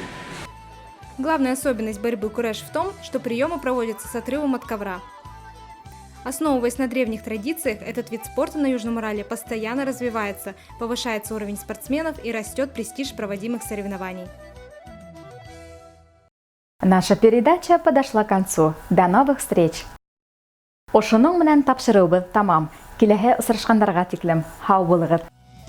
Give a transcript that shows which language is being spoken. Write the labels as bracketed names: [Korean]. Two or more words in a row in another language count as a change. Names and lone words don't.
[Russian] Главная особенность борьбы куреш в том, что приемы проводятся с отрывом от ковра. Основываясь на древних традициях, этот вид спорта на Южном Урале постоянно развивается, повышается уровень спортсменов и растет престиж проводимых соревнований. Наша передача подошла к концу. До новых встреч! [Bashkir] Ошоның менән тапшырыубыз тамам. Киләһе очрашкандарга тиклем. Һау булыгыз!